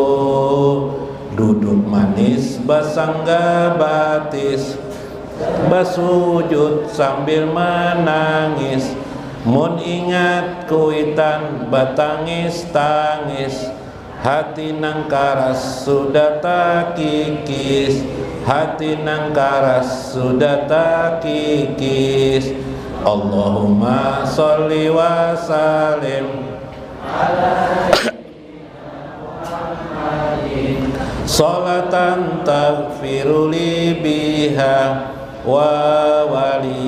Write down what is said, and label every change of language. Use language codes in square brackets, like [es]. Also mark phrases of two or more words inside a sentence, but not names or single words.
[bjn] Duduk manis basangga batis, basujud sambil menangis, mun ingat kuitan batangis-tangis, hati nang karas sudah tak kikis, hati nang karas sudah tak kikis. [ar] اللهم صل وسلم صلاة تغفر لي بها و ولي